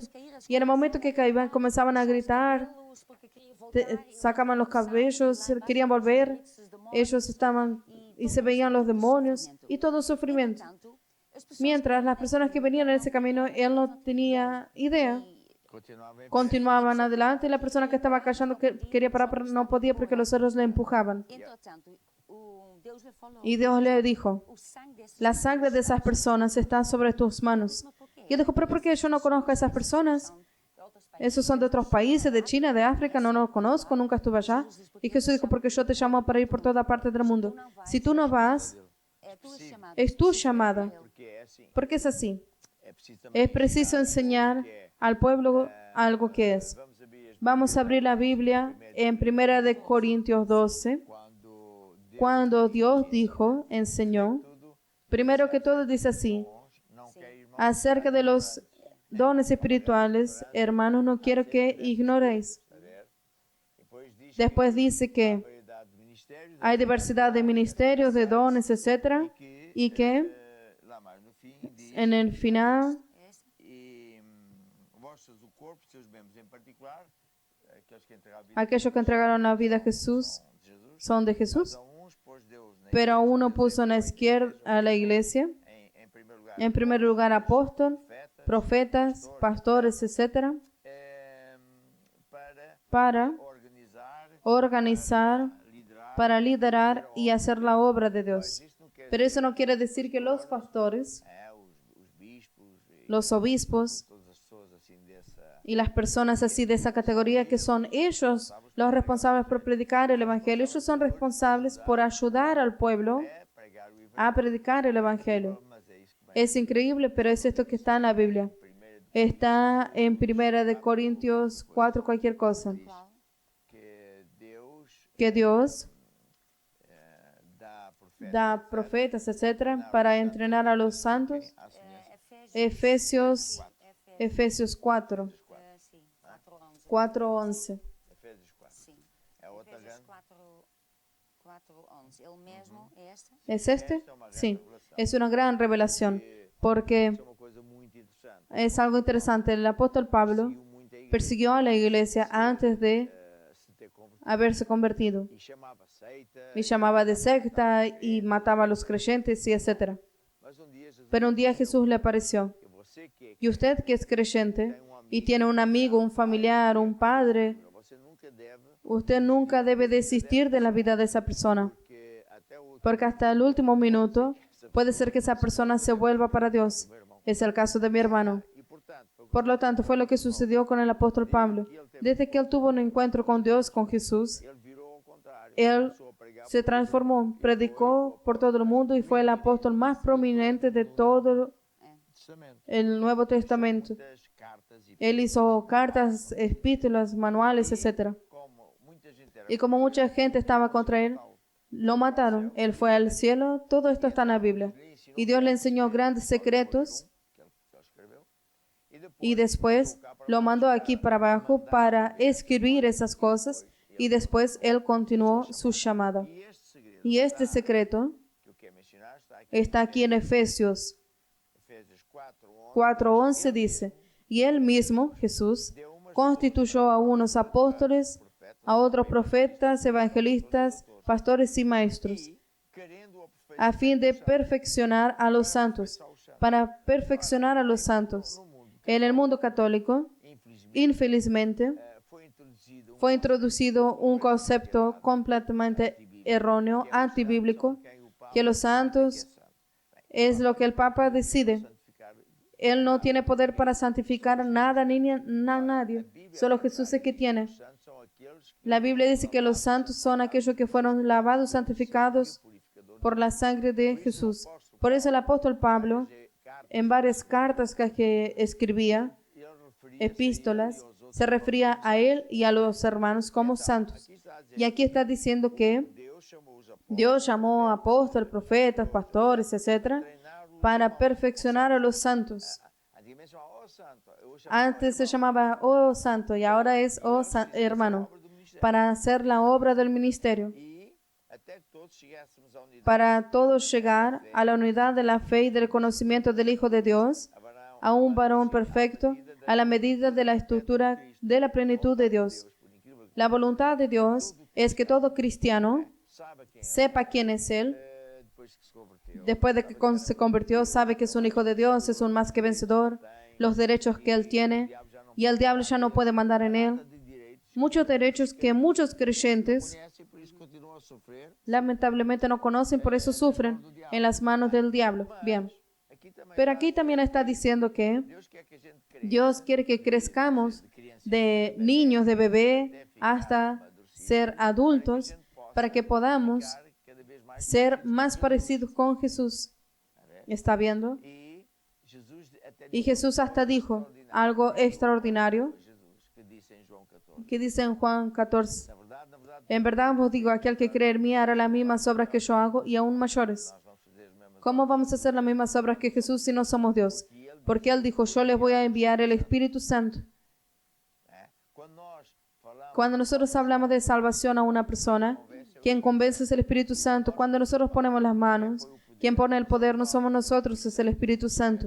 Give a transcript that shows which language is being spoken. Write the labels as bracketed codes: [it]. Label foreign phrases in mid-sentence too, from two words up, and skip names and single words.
[es] Y en el momento que caían, comenzaban a gritar, sacaban los cabellos, querían volver. Ellos estaban y se veían los demonios y todo sufrimiento. Mientras las personas que venían en ese camino, él no tenía idea. continuaban adelante y la persona que estaba callando quería parar, pero no podía porque los otros le empujaban. [pt] Entretanto, Deus lhe falou. [es] Y Dios le dijo, [pt] O sangue desses [es] la sangre de esas personas está sobre tus manos. Y él dijo, pero ¿por qué yo no conozco a esas personas? [pt] de outros países. [es] Esos son de otros países, de China, de África, no los conozco, nunca estuve allá. Y Jesús dijo, porque yo te llamo para ir por toda parte del mundo. Si tú no vas, [pt] É tua chamada. [es] es tu llamada, [pt] Porque é assim. [es] porque es así. [pt] É preciso também. [es] Es preciso enseñar al pueblo algo que es. [pt] Vamos abrir as [es] Vamos a abrir la Biblia en 1 de Corintios 12, [pt] quando Deus [es] cuando Dios dijo, enseñó, [pt] tudo [es] primero que todo dice así, [pt] não quer irmão [es] acerca de los dones espirituales, hermanos, no quiero que ignoréis. [pt] saber. Depois diz [es] Después dice que [pt] variedade de ministérios [es] hay diversidad de ministerios, de dones, etc. Y que [pt] lá mais no fim diz [es] en el final, [pt] e vós sois o corpo, seus membros em particular, aqueles que entregaram a vida [es] aquellos que entregaron la vida a Jesús [pt] de Jesus, [es] son de Jesús, [pt] a uns pôs Deus [es] pero a uno puso en la izquierda a la iglesia, [pt] em primeiro lugar [es] en primer lugar apóstol, profetas, pastores, etc. [pt] para [es] para [pt] organizar, [es] organizar, [pt] liderar. [es] para liderar y hacer la obra de Dios. [pt] Isto não quer [es] Pero eso no quiere decir que los pastores, [pt] os bispos e [es] los obispos [pt] todas as pessoas assim dessa [es] y las personas así de esa categoría que son ellos los responsables por predicar el Evangelio, ellos son responsables por ayudar al pueblo [pt] pregar o evangelho, [es] a predicar el Evangelio. [pt] mas é isso que vai [es] Es increíble, pero es esto que está en la Biblia. [pt] primeiro [es] Está en 1 de Corintios 4 cualquier cosa. [pt] que Deus [es] Que Dios [pt] dá profeta [es] da profetas, etc., para entrenar a los santos. [pt] à semelhança [es] Efesios 4, [pt] Sim, 4:11. 4:11. Efésios 4. Sim. É outra [es] Efésios [pt] grande 4:11. Ele mesmo é esta? [es] ¿Es este? Sí, es una gran revelación, porque [pt] é uma coisa muito interessante. [es] es algo interesante. El apóstol Pablo [pt] Seguiu muito a igreja [es] persiguió a la iglesia antes de [pt] se ter convertido [es] haberse convertido [pt] e chamava seita, [es] y llamaba de secta y mataba a los creyentes y etc. [pt] mas dia Jesus [es] Pero un día Jesús le apareció. [pt] que você que [es] Y usted que es creyente y tiene un amigo, un familiar, un padre, [pt] você nunca deve, [es] usted nunca debe desistir de la vida de esa persona, [pt] que até o [es] porque hasta el último minuto puede ser que esa persona se vuelva para Dios. Es el caso de mi hermano. [pt] e portanto, foi [es] Por lo tanto, fue lo que sucedió con el apóstol Pablo. Desde que él tuvo un encuentro con Dios, con Jesús, [pt] ele virou ao contrário, [es] él [pt] começou a pregar [es] se transformó, predicó por todo el mundo y fue el apóstol más prominente de todo [pt] Testamento, [es] el Nuevo Testamento. [pt] das cartas e [es] Él hizo cartas, epístolas, manuales, etc. [pt] como muita gente era [es] Y como mucha gente estaba contra él, lo mataron. Él fue al cielo. Todo esto está en la Biblia. Y Dios le enseñó grandes secretos [pt] que ele escreveu [es] y después lo mandó aquí para abajo para escribir esas cosas y después él continuó su llamada. [pt] e este segredo [es] Y este secreto [pt] que eu quero mencionar está aqui [es] está aquí en Efesios [pt] Efésios 4:11 [es] 4:11 dice, y él mismo, Jesús, constituyó a unos apóstoles, a otros profetas, evangelistas, pastores y maestros, [pt] querendo [es] a fin de perfeccionar a los santos, para perfeccionar a los santos. En el mundo católico, infelizmente, [pt] foi introduzido [es] fue introducido un concepto completamente erróneo, antibíblico, que los santos es lo que el Papa decide. [pt] santificar [es] Él no tiene poder para santificar nada ni nadie, solo Jesús es que tiene. [pt] os santos são aqueles que [es] La Biblia dice que los santos son aquellos que fueron lavados, santificados por la sangre de Jesús. Por eso el apóstol Pablo, en varias cartas que escribía, [pt] ele referia [es] epístolas, se refería a él y a los hermanos como santos. Y aquí está diciendo que [pt] Deus chamou os apóstolos [es] Dios llamó a apóstoles, profetas, pastores, etc., para perfeccionar a los santos. [pt] antigamente chamava o santo hoje [es] Antes se llamaba oh santo y ahora es oh hermano, para hacer la obra del ministerio, [pt] e até que todos chegássemos à unidade [es] para todos llegar a la unidad de la fe y del conocimiento del Hijo de Dios, a un varón perfecto, a la medida de la estructura de la plenitud de Dios. [pt] por incrível que [es] La voluntad de Dios es que todo cristiano [pt] saiba quem é [es] sepa quién es Él. [pt] depois que se converteu [es] Después de que se convirtió, sabe que es un hijo de Dios, es un más que vencedor, los derechos que Él tiene. y el diablo ya no puede mandar en él. [pt] de direitos [es] Muchos derechos que muchos creyentes [pt] conhecem, por isso continuam a sofrer. [es] lamentablemente no conocen, por eso sufren en las manos del diablo. Bien, [pt] Aqui também [es] pero aquí también está diciendo que [pt] Deus quer que a gente cresça. [es] Dios quiere que crezcamos de niños, de bebé, hasta ser adultos, para que podamos [pt] Cada vez mais. [es] ser más parecidos con Jesús. ¿Está viendo? [pt] E Jesus até [es] Y Jesús hasta dijo algo extraordinario [pt] Jesus que disse em João 14. [es] que dice en Juan 14. [pt] Na verdade, [es] En verdad os digo, aquel que cree en mí hará las mismas obras que yo hago y aún mayores. [pt] nós vamos fazer as mesmas [es] ¿Cómo vamos a hacer las mismas obras que Jesús si no somos Dios? Porque Él dijo, yo les voy a enviar el Espíritu Santo. [pt] né? Quando nós falamos [es] Cuando nosotros hablamos de salvación a una persona, quien convence es el Espíritu Santo. Cuando nosotros ponemos las manos, quien pone el poder no somos nosotros, es el Espíritu Santo.